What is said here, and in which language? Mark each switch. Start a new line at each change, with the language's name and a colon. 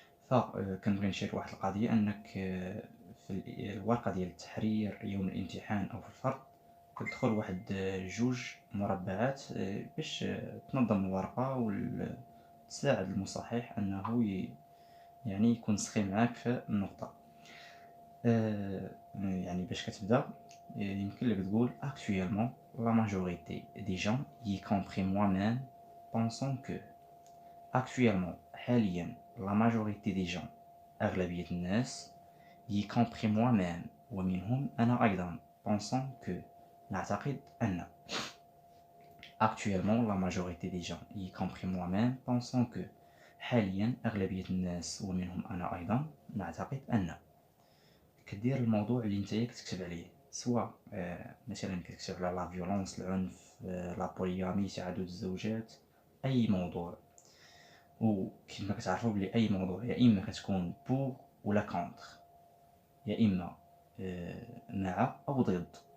Arabic: فكنبغي نشير واحد القضية، أنك في الورقة ديال التحرير يوم الامتحان أو في الفرض كتدخل واحد 2 مربعات باش تنظم الورقة وتساعد المصحح أنه يعني يكون سخي معاك في النقطة. يعني باش كتبدا يمكن لك تقول actuellement la majorité des gens y compris moi-même pensons que.
French: actuellement حاليا la majorité des gens أغلبية الناس y compris moi-même ومنهم أنا أيضا pensons que نعتقد أن. actuellement la majorité des gens y compris moi-même pensons que حاليا أغلبية الناس ومنهم أنا أيضا نعتقد أن.
Arabic: كدير الموضوع اللي نتايا كتكتب عليه، سواء مثلا كتكتب على لا فيولونس، العنف، لا بوليامي، تعدد الزوجات، أي موضوع. وكما كتعرفوا بلي أي موضوع يا إما كتكون بوغ ولا كونتر، يا إما مع أو ضد.